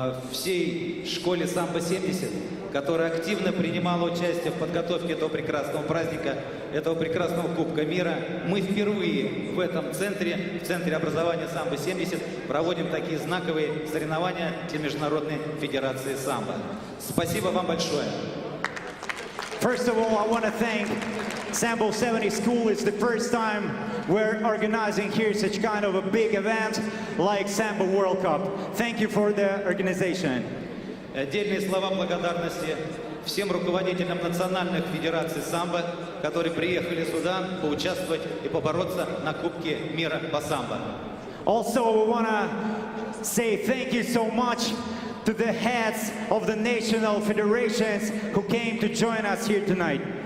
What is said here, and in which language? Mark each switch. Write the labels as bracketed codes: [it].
[ru] всей школе «Самбо-70», которая активно принимала участие в подготовке этого прекрасного праздника, этого прекрасного Кубка мира. Мы впервые в этом центре, в Центре образования «Самбо-70», проводим такие знаковые соревнования для Международной Федерации самбо. Спасибо вам большое. [en] First of all, I want to thank Sambo 70 School. It's the first time we're organizing here such kind of a big event like Sambo World Cup. Thank you for the organization. [ru] Отдельные слова благодарности всем руководителям национальных федераций самбо, которые приехали сюда поучаствовать и побороться на Кубке мира по самбо. [en] Also, we want to say thank you so much to the heads of the national federations who came to join us here tonight.